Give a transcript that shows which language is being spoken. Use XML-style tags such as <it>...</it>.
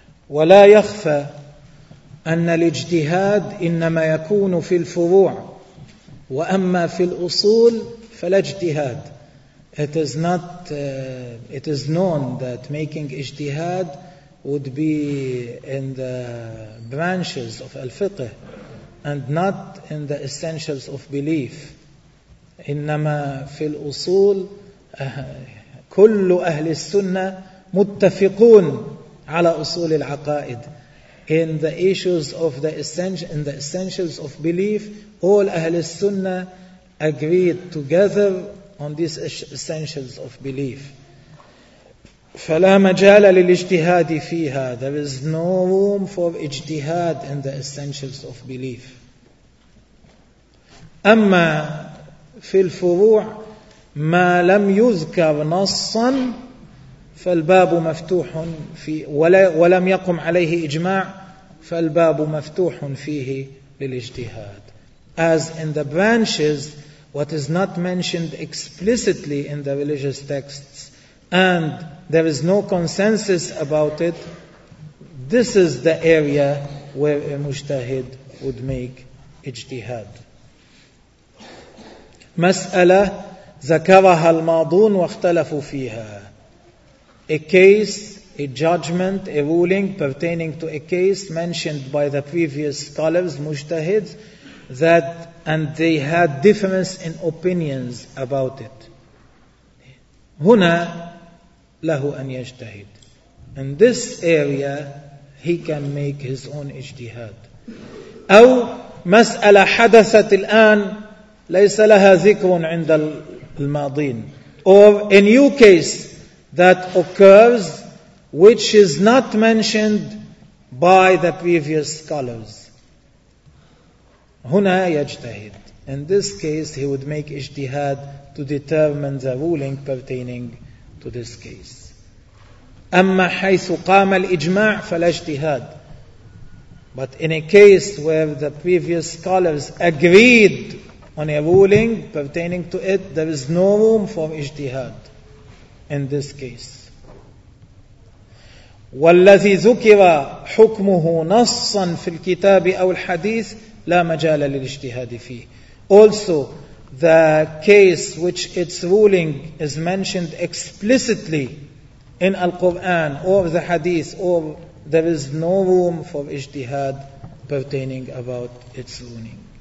<ar>ولا يخفى أن الاجتهاد إنما يكون في الفروع, وأما في الأصول فلا اجتهاد.</ar> <en>It is known that making ijtihad would be in the branches of al-fiqh and not in the essentials of belief.</en> <ar>إنما في الأصول كل أهل السنة متفقون على أصول العقائد.</ar> <en>In the issues of the essential, in the essentials of belief, all Ahl al-Sunnah agreed together on these essentials of belief.</en> <ar>فلا مجال للاجتهاد فيها.</ar> <en>There is no room for اجتهاد in the essentials of belief.</en> <ar>أما في الفروع ما لم يذكر نصا فالباب مفتوح في ولم يقم عليه إجماع فالباب مفتوح فيه للاجتهاد.</ar> <en>As in the branches, what is not mentioned explicitly in the religious texts and there is no consensus about it, this is the area where a mujtahid would make ijtihad.</en> <ar>مسألة ذكرها الماضون واختلفوا فيها.</ar> <en>A case, a judgment, a ruling pertaining to a case mentioned by the previous scholars, mujtahids, that and they had difference in opinions about it.</en> <ar>هنا له أن يجتهد.</ar> <en>In this area, he can make his own اجتهاد.</en> <ar>أو مسألة حدثت الآن ليس لها ذكر عند الماضين.</ar> <en>Or a new case that occurs which is not mentioned by the previous scholars.</en> <ar>هنا يجتهد.</ar> <en>In this case, he would make اجتهاد to determine the ruling pertaining to this case.</en> <ar>أما حيث قام الإجماع فلا اجتهاد.</ar> <en>But in a case where the previous scholars agreed on a ruling pertaining to it, there is no room for اجتهاد in this case.</en> <ar>والذي ذكر حكمه نصا في الكتاب أو الحديث لا مجال للاجتهاد فيه.</ar> <en>Also, the case which its ruling is mentioned explicitly in Al-Quran or the Hadith, or there is no room for ijtihad pertaining about its ruling.</en>